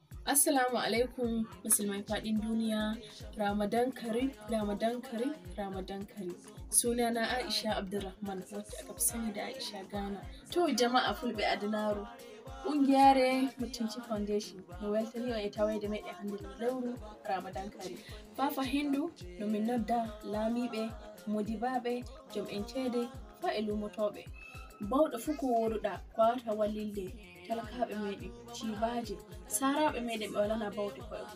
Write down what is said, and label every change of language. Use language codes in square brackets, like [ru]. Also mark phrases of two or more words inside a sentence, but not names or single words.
[ar] Assalamu alaikum [ha] musulmai faɗin duniya. [ar] Ramadan Karim, Ramadan Karim, Ramadan Karim. [ha] Sunana Aisha Abdulrahman wacce aka fi sani da Aisha Ghana. [ff] To jama'a fulɓe adinaro. Ƙungiyare Mutunci Foundation no weltani on e tawede meɗen hande lewru [ar] Ramadan Karim. [ff] Fafa hendu no min nodda laamiɓe, modibaɓe, jom en ceede fa e lumotoɓe. Bawɗo fuu ko woruɗa ko wawata wallilde talakaɓe meɗen, cibaje, saraɓe meɗen ɓe walana bawɗe koye mum.